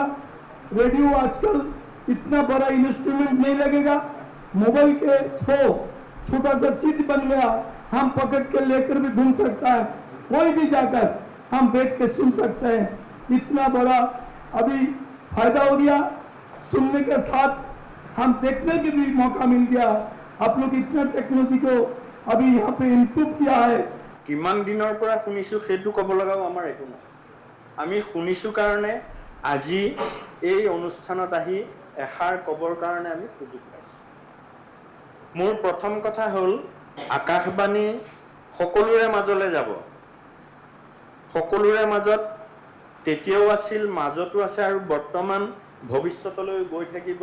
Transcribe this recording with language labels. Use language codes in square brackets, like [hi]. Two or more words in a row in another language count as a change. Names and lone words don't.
[hi] रेडियो आजकल इतना बड़ा इंस्ट्रूमेंट नहीं लगेगा, मोबाइल के थ्रू छोटा सा चीज बन गया, हम पकड़ के लेकर भी घूम सकता है, कोई भी जाकर हम बैठ के सुन सकते हैं। इतना बड़ा अभी फायदा हो गया, सुनने के साथ हम देखने के भी मौका मिल गया। आप लोग इतना टेक्नोलॉजी को अभी यहाँ पे इम्प्रूव किया है। [as] किमान दिনৰ পৰা শুনিছো সেইটো ক'ব লগাও আমাৰ একো নাই। আমি শুনিছো কাৰণে আজি এই অনুষ্ঠানত আহি এষাৰ ক'বৰ কাৰণে আমি সুযোগ পাইছো। মোৰ প্ৰথম কথা হ'ল আকাশবাণী সকলোৰে মাজলৈ যাব, সকলোৰে মাজত তেতিয়াও আছিল, মাজতো আছে আৰু বৰ্তমান ভৱিষ্যতলৈ গৈ থাকিব।